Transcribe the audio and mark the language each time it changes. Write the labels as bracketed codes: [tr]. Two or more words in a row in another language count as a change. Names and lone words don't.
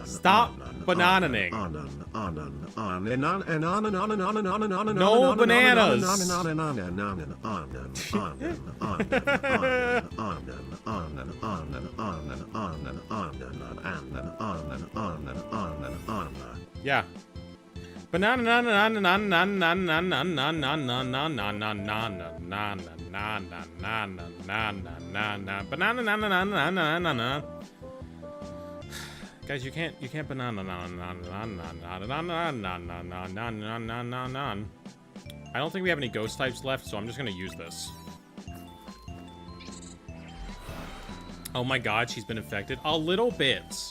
[en] Stop bananaing. No bananas. Yeah. Banana na na na na na na na na na na na na na na na na na banana na na na na na na. Guys, you can't banana na na na na na na na na na na na na na. I don't think we have any ghost types left, so I'm just gonna use this. Oh my god, she's been infected a little bit.